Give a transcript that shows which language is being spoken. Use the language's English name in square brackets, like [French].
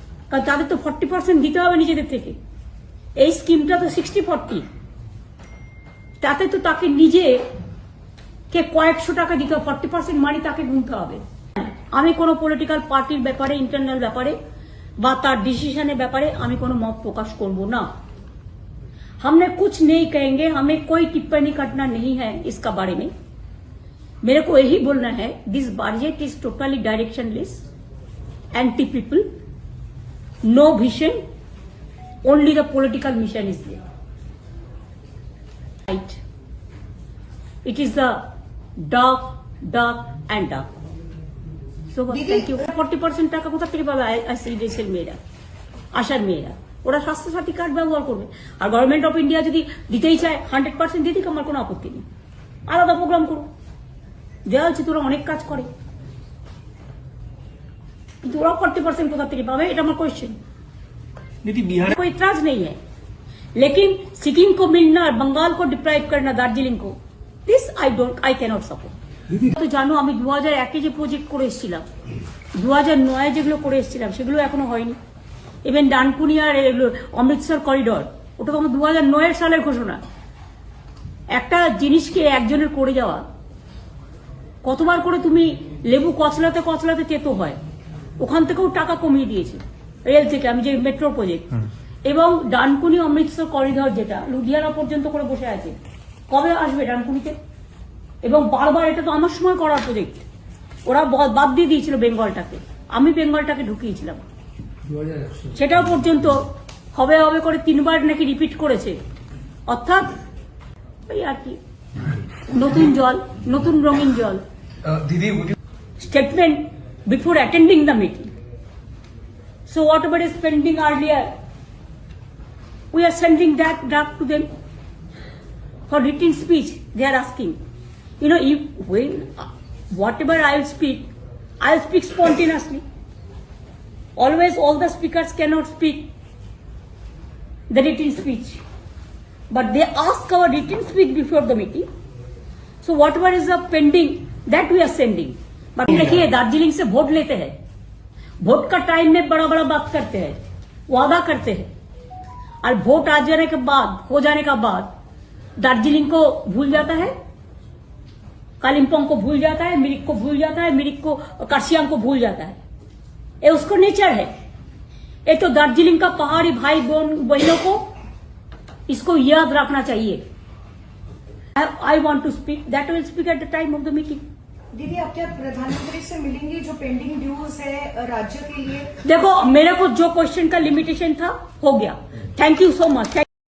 [Bangla] কারণ তাদের তো 40% দিতে হবে নিজেদের থেকে। এই স্কিমটা তো 60-40, তাতে তো তাকে নিজে কে কয়েকশো টাকা দিতে হবে, 40% মানি তাকে গুনতে হবে। আমি কোনো পলিটিক্যাল পার্টির ব্যাপারে, ইন্টারনাল ব্যাপারে বা তার ডিসিশনের ব্যাপারে আমি কোনো মত প্রকাশ করব না। [Hindi] हमने कुछ नहीं कहेंगे, हमें कोई टिप्पणी करना नहीं है इसका बारे में। मेरे को यही बोलना है, [English] This budget is totally directionless, anti people, no vision, only the political mission is there. Right, it is the dark and dark. So thank you. [Bangla] 40% টাকা কোথা থেকে পাবে আইসিডিএস এর মেয়েরা, আশার মেয়েরা? ওরা স্বাস্থ্যসাথী কার্ড ব্যবহার করবে। আর গভর্নমেন্ট অফ ইন্ডিয়া যদি দিতেই চায় 100% দিয়ে দিক, আমার কোনো আপত্তি নেই, আলাদা প্রোগ্রাম করো। দেওয়া হচ্ছে তোরা অনেক কাজ করে, কিন্তু ওরা 40% कोथा থেকে पावे, এটা আমার क्वेश्चन। [Hindi] बिहार कोई इतराज नहीं है, लेकिन सिक्किम को मिलना और बंगाल को डिप्राइव करना, दार्जिलिंग को, [English] This I cannot support. [Bangla] তো জানো আমি 2001 যে প্রজেক্ট করে এসেছিলাম, 2009 যেগুলো করে এসেছিলাম সেগুলো এখনো হয়নি। ইভেন ডানকুনি আর অমৃতসর করিডর, ওটা তো 2009 সালের ঘোষণা। একটা জিনিসকে একজনের করে যাওয়া, কতবার করে তুমি লেবু কচলাতে কচলাতে তেতো হয়, ওখান থেকেও টাকা কমিয়ে দিয়েছে রেল থেকে। আমি যে মেট্রো প্রজেক্ট এবং ডানকুনি অমৃতসর করিডর যেটা লুধিয়ানা পর্যন্ত করে বসে আছে, কবে আসবে ডানকুনিতে? এবং বারবার, এটা তো আমার সময় করার প্রজেক্ট, ওরা বাদ দিয়ে দিয়েছিল বেঙ্গলটাকে, আমি বেঙ্গলটাকে ঢুকিয়েছিলাম। সেটাও পর্যন্ত হবে হবে করে 3 বার নাকি রিপিট করেছে। অর্থাৎ ওই আর কি, নতুন জল, নতুন রঙিন জল। [English] Statement before attending the meeting. So whatever is pending earlier, we are sending that draft to them for written speech. They are asking, you know, if when whatever I will speak spontaneously. Always all the speakers cannot speak the written speech, but they ask our written speech before the meeting. So whatever is the pending, that we are sending. [Hindi] But देखिए, दार्जिलिंग से vote लेते हैं, vote का time में बड़ा बड़ा बात करते हैं, वादा करते हैं, और वोट आ जाने के बाद, हो जाने का बाद दार्जिलिंग को भूल जाता है, कालिम्पोंग को भूल जाता है, मिरिक को भूल जाता है, मिरिक को, कार्शियांग को भूल जाता है। ये उसको नेचर है। ये तो दार्जिलिंग का पहाड़ी भाई बहनों को इसको याद रखना चाहिए। [English] I want to speak, that will speak at the time of the meeting. [Hindi] दीदी आप क्या प्रधानमंत्री से मिलेंगी जो पेंडिंग ड्यूज है राज्य के लिए? देखो मेरे को जो क्वेश्चन का लिमिटेशन था हो गया। [English] Thank you so much.